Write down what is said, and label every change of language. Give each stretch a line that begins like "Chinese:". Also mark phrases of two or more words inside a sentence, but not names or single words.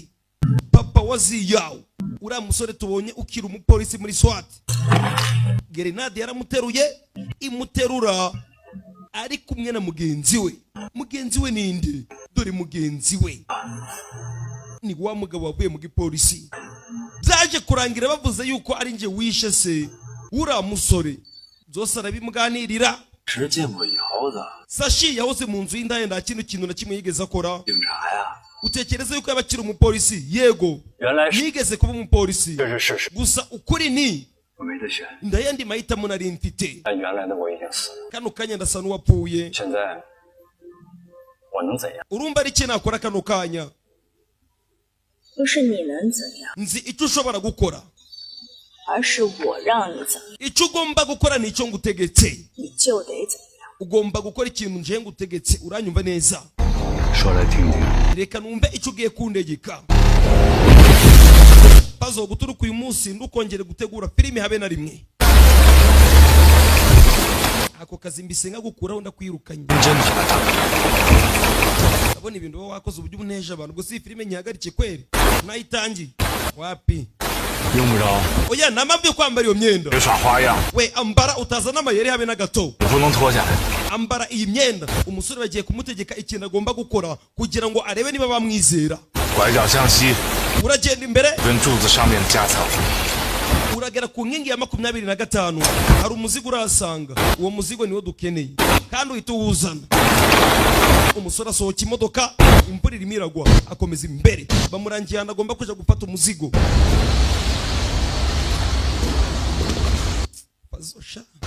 Kinyarwanda: Papa wa Ziyawo, uriya musore tubonye ukira umupolisi muri SWAT, grenade yaramuteruye, imuterura ari kumwe na mugenzi we. Mugenzi we ninde? Dore mugenzi we ni wa mugabo wavuye mu gipolisi. Byaje kurangira bavuze yuko ari nje wishe se uriya musore. Byose arabimuganirira.
Chinese: 是见过以后的
Kinyarwanda: Sashi yahoze mu nzu y'indaya, nta kintu na kimwe yigeze akora.
Chinese: 警察呀，
Kinyarwanda: Utekereza yuko yabakira umupolisi? Yego,
Chinese: 原来是
Kinyarwanda: nigeze kuba umupolisi.
Chinese: 这是事实，
Kinyarwanda: Gusa ukuri ni
Chinese: 我没得选。
Kinyarwanda: ndayandi mahitamo nari mfite.
Chinese: 但原来的我已经死了，
Kinyarwanda: Kano kanya ndasa n'uwapfuye.
Chinese: 现在我能怎样？
Kinyarwanda: Urumva ari iki nakora kano kanya?
Chinese: 不是你能怎样，
Kinyarwanda: Nzi icyo ushobora gukora.
Chinese: 而是我让你怎么样，
Kinyarwanda: Icyo ugomba gukora ni icyo ngutegetse.
Chinese: 你就得怎么样。
Kinyarwanda: Ugomba gukora ikintu nje ngutegetse. Uranyumva neza?
Chinese: 说来听听。
Kinyarwanda: Reka numve icyo ugiye kundegeka. Pazo guturuka uyu munsi ndukongere gutegura filime habe na rimwe. Ako kazi mbisenga gukuraho ndakwirukanye.
Chinese: 真怕他。
Kinyarwanda: Abona ibintu wowe wakoze uburyo uneje abantu. Gusa iyi filime nyihagarike kweri. Nayitangiye. Wapi?
Chinese: 用不着，
Kinyarwanda: Oya namabyo kwambara iyo myenda.
Chinese: 别耍花样，
Kinyarwanda: We ambara utazana amayeri habe na gato.
Chinese: 我不能脱下来。
Kinyarwanda: Ambara iyi myenda. Umusore bagiye kumutegeka ikintu agomba gukora kugira ngo arebe niba bamwizera.
Chinese: 拐角向西，
Kinyarwanda: Uragenda imbere,
Chinese: 跟柱子上面的夹层。
Kinyarwanda: uragera ku nkingi ya 25. Hari umuzigo urahasanga. Uwo muzigo niwo dukeneye kandi uhita uwuzana. Umusore asohoka imodoka, imvura irimo iragwa, akomeza imbere. Bamurangiye ahantu agomba kuja gufata umuzigo. Bazosha.